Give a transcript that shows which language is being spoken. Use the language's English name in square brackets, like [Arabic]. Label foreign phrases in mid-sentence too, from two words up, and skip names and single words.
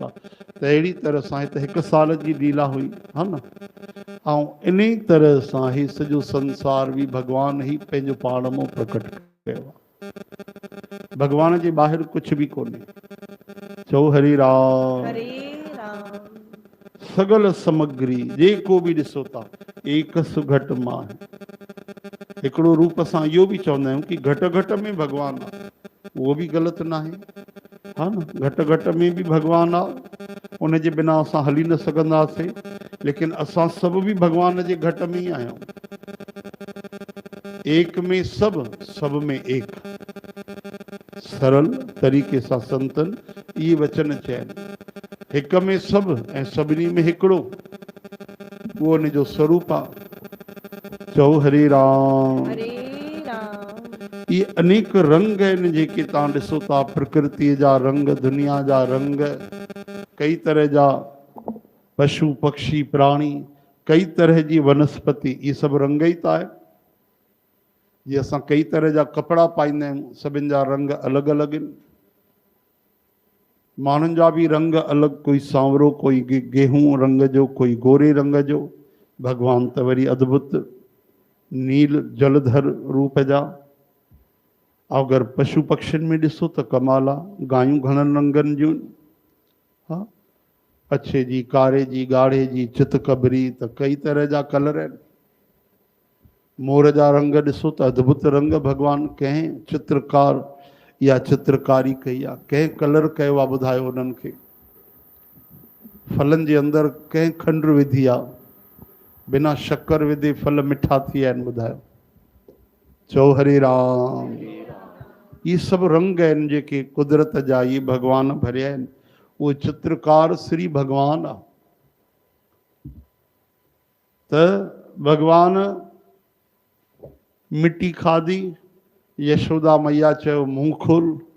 [Sindhi] त अहिड़ी तरह सां हिते 1 साल जी लीला हुई, हा न। ऐं इन तरह सां ही सॼो संसार बि भगवान ई पंहिंजो पाण मां प्रकट कयो आहे। भगवान जे ॿाहिरि कुझु बि कोन्हे। चओ हरे राम। हरे राम। सगल समग्री जेको बि ॾिसो था एकस घट मां। हिकिड़ो रूप असां इहो बि चवंदा आहियूं कि घट घट में भगवान आहे, उहो बि ग़लति न आहे, हा न। घट घट में बि भगवान आहे, उन जे बिना असां हली न सघंदासीं, लेकिन असां सभु बि भगवान जे घट में ई आहियूं। [Hindi] एक में सब, सब में एक। [Sindhi] सरल तरीक़े सां संतन इहे वचन चया आहिनि। हिक में सभु ऐं सभिनी में हिकिड़ो, उहो उन जो स्वरूप आहे। चओ हरे राम। हरे राम। ये अनेक रंग आहिनि जेके तव्हां ॾिसो था, प्रकृतिअ जा रंग, दुनिया जा रंग, कई तरह जा पशु पक्षी प्राणी, कई तरह जी वनस्पति, इहे सभु रंग ई त आहे। जीअं असां कई तरह जा कपिड़ा पाईंदा आहियूं, सभिनि जा रंग अलॻि अलॻि आहिनि। माण्हुनि जा बि रंग अलॻि, कोई सांवरो, कोई गेहूं रंग जो, कोई गोरे रंग जो। भगवान त वरी अद्भुत नील जलधर रूप जा। अगरि पशु पक्षियुनि में ॾिसो त कमाल आहे, गायूं घणनि रंगनि जूं, हा, अछे जी, कारे जी, ॻाढ़े जी, चित कबरी, त कई तरह जा कलर आहिनि। मोर जा रंग ॾिसो त अद्भुत रंग भगवान कंहिं चित्रकार या चित्रकारी कई आहे, कंहिं कलर कयो आहे, ॿुधायो उन्हनि खे। फलनि जे अंदरि कंहिं खंड विधी आहे, बिना शक्कर विधे फल मिठा थी विया आहिनि, ॿुधायो। चओ हरे राम। ये सभु रंग आहिनि जेके कुदरत जा, इहे भगवान भरिया आहिनि। उहो चित्रकार श्री भगवान आहे। त भगवान मिट्टी खाधी, यशोदा मैया चयो मुंहुं खोल।